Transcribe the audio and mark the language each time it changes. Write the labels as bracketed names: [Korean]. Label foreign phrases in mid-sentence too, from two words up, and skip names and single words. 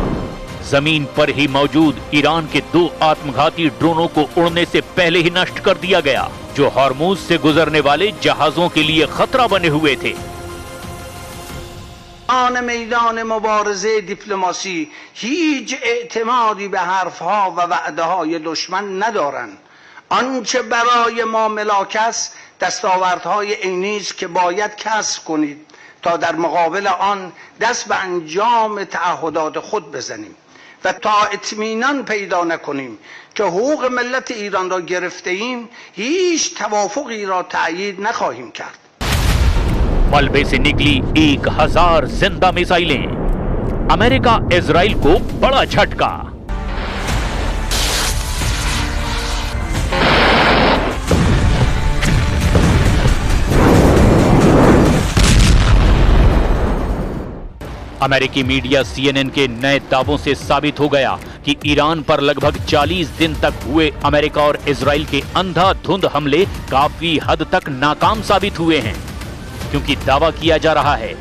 [Hindi] जमीन पर ही मौजूद ईरान के 2 आत्मघाती ड्रोनों को उड़ने से पहले ही नष्ट कर दिया गया, जो हॉर्मुज से गुजरने वाले जहाजों के लिए खतरा बने हुए थे। [Persian] میدان مبارزه دیپلماسی هیچ اعتمادی به حرفها و وعده‌های دشمن ندارند. آنچه برای ما ملاک است دستاوردهای عینی است که باید کسب کنید تا در مقابل آن دست به انجام تعهدات خود بزنیم و تا اطمینان پیدا نکنیم که حقوق ملت ایران را گرفته ایم هیچ توافقی را تأیید نخواهیم کرد. [Hindi] मलबे से निकली 1000 जिंदा मिसाइलें। अमेरिका इजराइल को बड़ा झटका। अमेरिकी मीडिया CNN के नए दावों से साबित हो गया कि ईरान पर लगभग 40 दिन तक हुए अमेरिका और इजराइल के अंधाधुंध हमले काफी हद तक नाकाम साबित हुए हैं, क्योंकि दावा किया जा रहा है